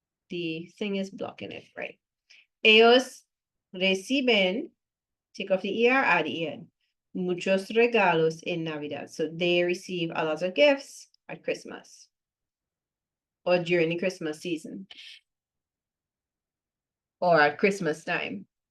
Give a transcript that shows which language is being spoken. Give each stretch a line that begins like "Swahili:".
English: The thing is blocking it, right?
Spanish: Ellos reciben,
English: take off the ER, add the EN.
Spanish: Muchos regalos en Navidad.
English: So they receive a lot of gifts at Christmas or during the Christmas season or at Christmas time.